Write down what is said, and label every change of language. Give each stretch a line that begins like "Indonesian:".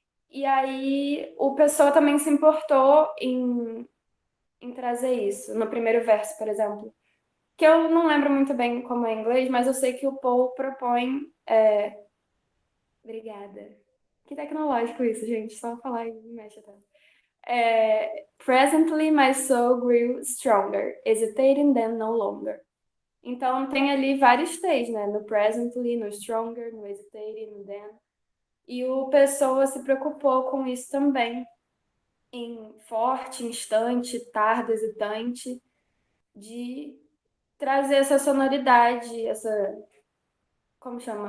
Portuguese: E aí o Pessoa também se importou em trazer isso. No primeiro verso, por exemplo. Que eu não lembro muito bem como é em inglês, mas eu sei que o Paul propõe... Obrigada. Que tecnológico isso, gente. Só falar e me mexe até.
English: Presently my soul grew stronger, hesitating then no longer.
Portuguese: Então tem ali vários T's, né? No presently, no stronger, no hesitating, no then. E o Pessoa se preocupou com isso também. Em forte, instante, tardo, hesitante, de trazer essa sonoridade, essa, como chama?